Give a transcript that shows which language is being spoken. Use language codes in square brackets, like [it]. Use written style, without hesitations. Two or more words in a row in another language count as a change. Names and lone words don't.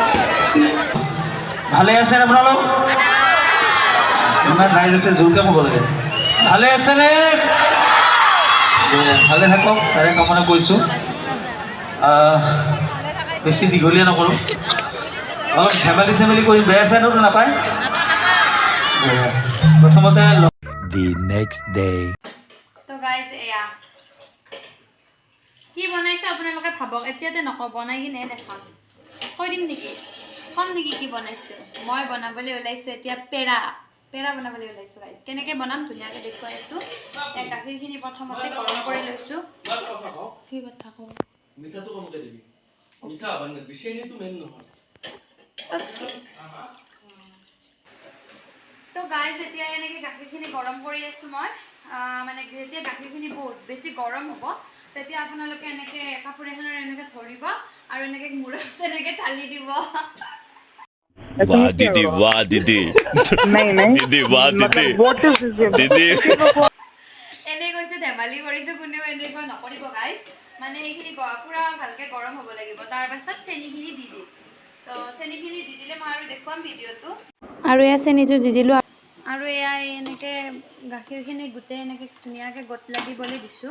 [as] ভালে আছে আপোনালোক ইমান ৰাইজ আছে জোৰকে ক'ব লাগে ভালে আছে নে ভালে থাকক তাৰে কামনা কৰিছোঁ বেছি দীঘলীয়া নকৰোঁ অলপ ধেমালি চেমালি কৰি বেয়া চাইডতো নাপায় প্ৰথমতে [en] The next day [as] তো গাইস এয়া কি বনাইছে আপোনালোকে ভাবক এতিয়াতে নকওঁ বনাই কিনে দেখাম কৈ দিম নেকি কম নেকি কি বনাইছে মই বনাবলৈ ওলাইছে এতিয়া পেৰা বনাবলৈ ওলাইছোঁ গাইস কেনেকৈ বনাম ধুনীয়াকৈ দেখুৱাইছো এই গাখীৰখিনি প্ৰথমতে গৰম কৰি লৈছোঁ কি কথা কওঁ মিঠাটো কমকে দিবি মিঠা হ'ব না বিশেষটো মেইন নহয় তো গাইস এতিয়া এনেকৈ গাখীৰখিনি গৰম কৰি আছো মই মানে যেতিয়া গাখীৰখিনি বহুত বেছি গৰম হ'ব তেতিয়া আপোনালোকে এনেকৈ কাপোৰ এখনৰ এনেকৈ ধৰিব আৰু এনেকৈ মূৰত এনেকৈ ঢালি দিব [hi] वाह दीदी वाह दीदी दीदी वाह दीदी दीदी [as] এনে কৈছে ধেমালি কৰিছো কোনেও এনেকৈ নকৰিব গাইস মানে এইখিনি পুৰা ভালকৈ গৰম হ'ব লাগিব তাৰ পাছত চেনিখিনি দি দিম তো চেনিখিনি দি দিলে মই আৰু দেখুৱাম ভিডিঅ'টো। আৰু এয়া চেনিটো দি দিলোঁ। আৰু এয়া এনেকৈ গাখীৰখিনি গোটেই এনেকৈ ধুনীয়াকৈ গোট লাগিবলৈ দিছোঁ।